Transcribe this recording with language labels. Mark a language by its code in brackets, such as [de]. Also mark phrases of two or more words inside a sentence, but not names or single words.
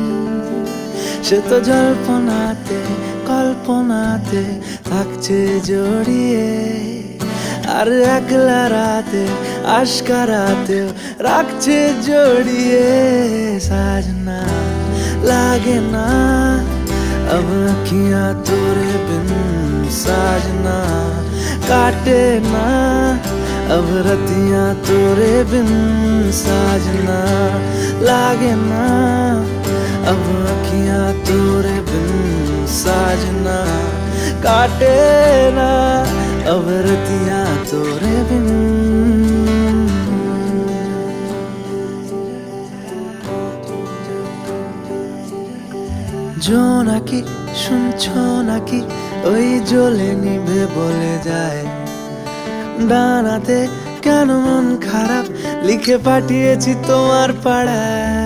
[bn] সে তো জল্পনাতে কল্পনাতে থাকছে জড়িয়ে, আর একলা রাতে আশকারাতেও রাখছে জড়িয়ে। [hi] साजना लागे ना अब अखियां तोरे बिन, साजना काटे ना अब रतियां तोरे बिन, साजना लागे ना अब अखियां तोरे बिन, साजना काटे ना अब रतियां तोरे बिन। [bn] জোনাকি শুনছো নাকি ওই জ্বলে নিভে বলে যায়, ডানাতে কেন মন খারাপ লিখে পাঠিয়েছি তোমার পাড়ায়।